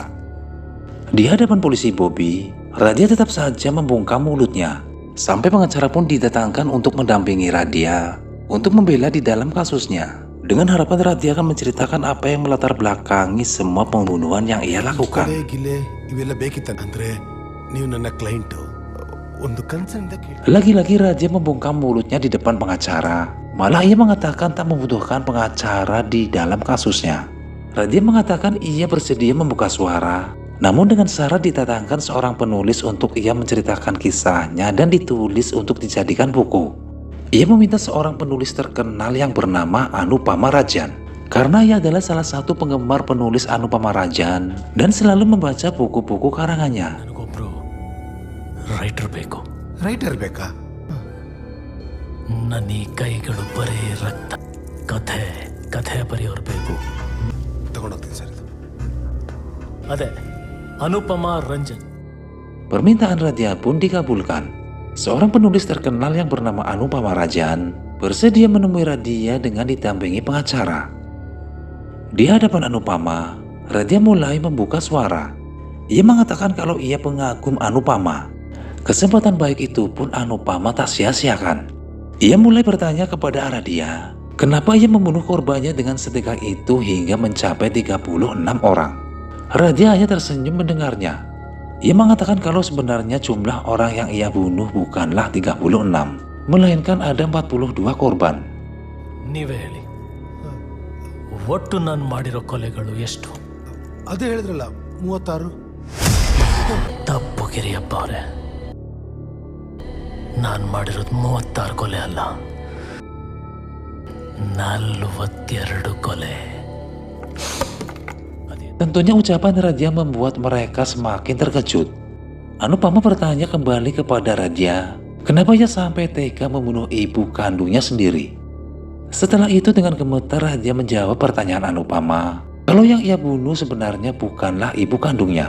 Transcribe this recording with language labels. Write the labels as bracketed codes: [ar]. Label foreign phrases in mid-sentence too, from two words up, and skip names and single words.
[id] Di hadapan polisi Bobby, Radia tetap saja membungkam mulutnya. Sampai pengacara pun didatangkan untuk mendampingi Radia untuk membela di dalam kasusnya. Dengan harapan Radia akan menceritakan apa yang melatar belakangi semua pembunuhan yang ia lakukan. [kn] ಇವೆಲ್ಲ ಬೇಕಿತ್ತ ಅಂದ್ರೆ ನೀವು ನನ್ನ ಕ್ಲೈಂಟ್ ಒಂದು ಕನ್ಸರ್ನ್ ಕೇಳಿ. [id] Lagi-lagi Radia membungkam mulutnya di depan pengacara. Malah ia mengatakan tak membutuhkan pengacara di dalam kasusnya. Radia mengatakan ia bersedia membuka suara, namun dengan syarat didatangkan seorang penulis untuk ia menceritakan kisahnya dan ditulis untuk dijadikan buku. Ia meminta seorang penulis terkenal yang bernama Anupama Rajan, karena ia adalah salah satu penggemar penulis Anupama Rajan dan selalu membaca buku-buku karangannya. [kn] ನನಗೊಬ್ರು ರೈಟರ್ ಬೇಕು. ರೈಟರ್ ಬೇಕಾ? ನನ್ನ ಈ ಕೈಗಳು ಬರೀ ರಕ್ತ. ಕಥೆ ಬರೆಯೋರು ಬೇಕು. ತಗೊಂಡೋಗ್ತೀನಿ ಸರ್. ಅದೇ ಅನುಪಮಾ ರಂಜನ್. [id] Permintaan Radia pun dikabulkan. Seorang penulis terkenal yang bernama Anupama Rajan bersedia menemui Radia dengan didampingi pengacara. Di hadapan Anupama, Radia mulai membuka suara. Ia mengatakan kalau ia pengagum Anupama. Kesempatan baik itu pun Anupama tak sia-siakan. Ia mulai bertanya kepada Radia, kenapa ia membunuh korbannya dengan setegah itu hingga mencapai 36 orang. Radia hanya tersenyum mendengarnya. Ia mengatakan kalau sebenarnya jumlah orang yang ia bunuh bukanlah 36, melainkan ada 42 korban. [kn] ನೀವೇ ಹೇಳಿ, ಒಟ್ಟು ನಾನು ಮಾಡಿರೋ ಕೊಲೆಗಳು ಎಷ್ಟು? ಅದೇ ಹೇಳಿದ್ರಲ್ಲ 36. ತಪ್ಪು ಗಿರಿಯಪ್ಪ ಅವರೇ, ನಾನು ಮಾಡಿರೋದು 36 ಕೊಲೆ ಅಲ್ಲ, 42 ಕೊಲೆ. [id] Tentunya ucapan Radia membuat mereka semakin terkejut. Anupama bertanya kembali kepada Radia, kenapa ia sampai tega membunuh ibu kandungnya sendiri. Setelah itu dengan gemetar Radia menjawab pertanyaan Anupama, kalau yang ia bunuh sebenarnya bukanlah ibu kandungnya.